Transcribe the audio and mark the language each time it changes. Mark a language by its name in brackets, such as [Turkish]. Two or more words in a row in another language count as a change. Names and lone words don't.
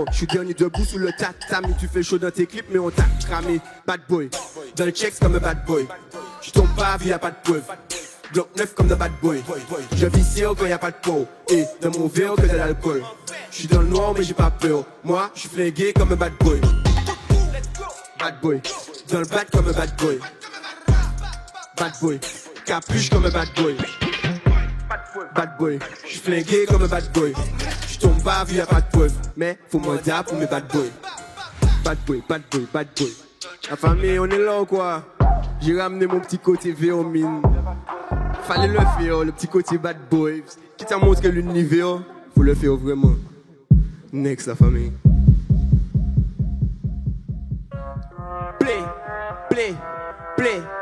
[French] Je suis dernier debout sous le tatami. Tu fais chaud dans tes clips, mais on t'a cramé. [English] Bad boy, [French] dans le checks comme un [English] bad boy. [French] Je tombe pas vu y'a pas de preuve. Glock 9 comme de [English] bad boy. [French] Je vis sérieux quand y'a pas de peau. Et dans mon verre que de l'alcool. Je suis dans le noir mais j'ai pas peur. Moi, je suis flingué comme un [English] bad boy. Bad boy, [French] dans le bad comme un [English] bad boy. Bad boy, [French] capuche comme un [English] bad boy. Bad boy, [French] je suis flingué comme un [English] bad boy. [French] Je tombe pas vu y'a pas de preuve. Mais faut mandat pour mes [English] bad boys. Bad boy, bad boy, bad boy. [French] La famille, on est là ou quoi? J'ai ramené mon petit côté Véomine. Fallait le faire, le petit côté [English] bad boy. [French] Qui t'a montré l'univers, faut le faire vraiment. Next, la famille. [English] Play, play, play.